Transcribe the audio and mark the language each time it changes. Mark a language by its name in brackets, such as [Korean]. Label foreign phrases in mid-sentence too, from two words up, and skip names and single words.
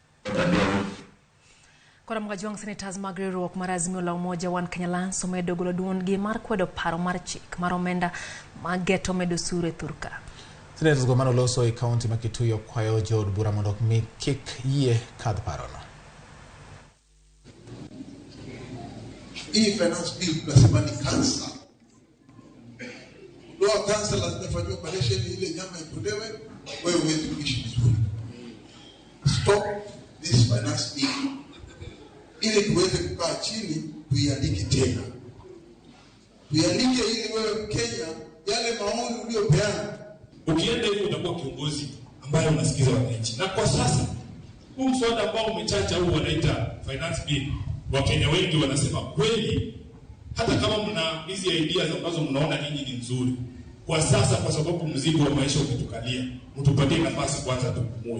[Luo (Kenya and Tanzania)] Kora mgajuang senators magre ruok mar Azimio la umoja wan Kenya Lance medo golo duond gi mar kwedo paro mar chik mar omenda mageto medo osuru e Sirkal. Senators go mano loso e county ma Kituyo kwayo jod bura mondo mi kik yie kadh parono. [Swahili] Hii [English] finance bill [Swahili] tunasema ni cancer. Ndoa cancer lazima ifanywe operation ile nyama itolewe, wewe uweze kuishi vizuri. [English] Stop this finance bill. [Swahili] Ili tuweze kukaa chini tuiandike tena. Tuiandike ili wewe Kenya yale maoni uliyopeana. Ukienda hivi utakuwa kiongozi ambaye unasikiza wananchi. Na kwa sasa huu mswada ambao umechacha huu wanaita [English] finance bill, [Swahili] Wakenya wengi wanasema kweli, hata kama mna hizi ideas ambazo mnaona nyinyi ni nzuri, kwa sasa kwa sababu mzigo wa maisha umetukalia, mtupatie nafasi kwanza tupumue.